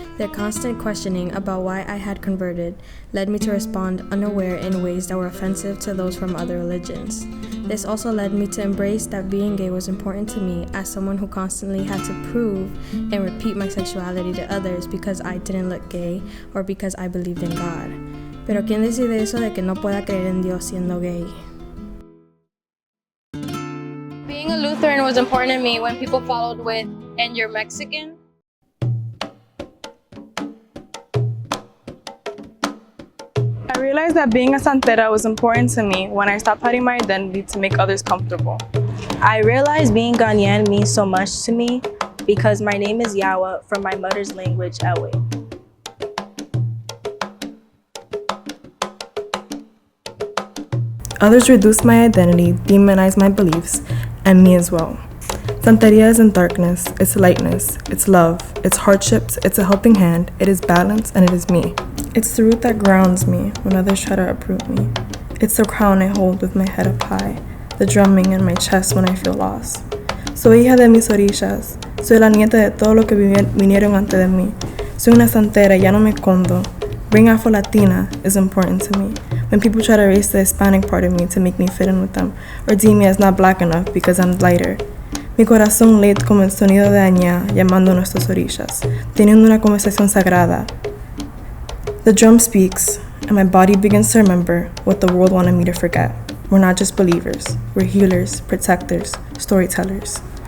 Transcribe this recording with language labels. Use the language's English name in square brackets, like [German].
[English] Their constant questioning about why I had converted led me to respond unaware in ways that were offensive to those from other religions. This also led me to embrace that being gay was important to me as someone who constantly had to prove and repeat my sexuality to others because I didn't look gay or because I believed in God. [Spanish] Pero ¿quién decide eso de que no pueda creer en Dios siendo gay? [English] Being a Lutheran was important to me when people followed with, "And you're Mexican?" I realized that being a santera was important to me when I stopped hiding my identity to make others comfortable. I realized being Ghanaian means so much to me because my name is Yawa from my mother's language, Ewe. Others reduce my identity, demonize my beliefs, and me as well. Santeria isn't darkness, it's lightness, it's love, it's hardships, it's a helping hand, it is balance, and it is me. It's the root that grounds me when others try to uproot me. It's the crown I hold with my head up high, the drumming in my chest when I feel lost. [Spanish] Soy hija de mis orillas, soy la nieta de todo lo que vinieron antes de mí. Soy una santera, ya no me escondo. [English] Being Afro-Latina is important to me. When people try to erase the Hispanic part of me to make me fit in with them, or deem me as not black enough because I'm lighter. [Spanish] Mi corazón late como el sonido de Añá llamando a nuestras orillas, teniendo una conversación sagrada. [English] The drum speaks, and my body begins to remember what the world wanted me to forget. We're not just believers, we're healers, protectors, storytellers.